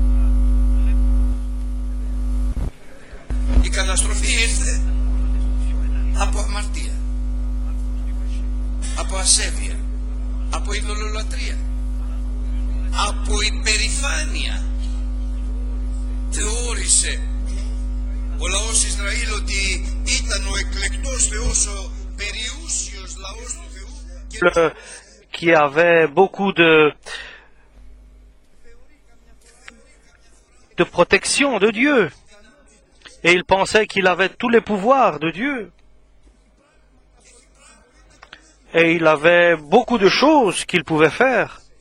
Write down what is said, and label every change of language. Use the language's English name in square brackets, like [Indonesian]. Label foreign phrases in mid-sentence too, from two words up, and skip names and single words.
[Greek] Η καταστροφή ήρθε από αμαρτία, από ασέβεια, από ειδωλολατρεία, από υπερηφάνεια. Θεώρησε ο λαός Ισραήλ ότι ήταν ο εκλεκτός Θεός, ο περιούσιος λαός του Θεού. [French] Qui avait beaucoup de protection de Dieu. Et il pensait qu'il avait tous les pouvoirs de Dieu. Et il avait beaucoup de choses qu'il pouvait faire.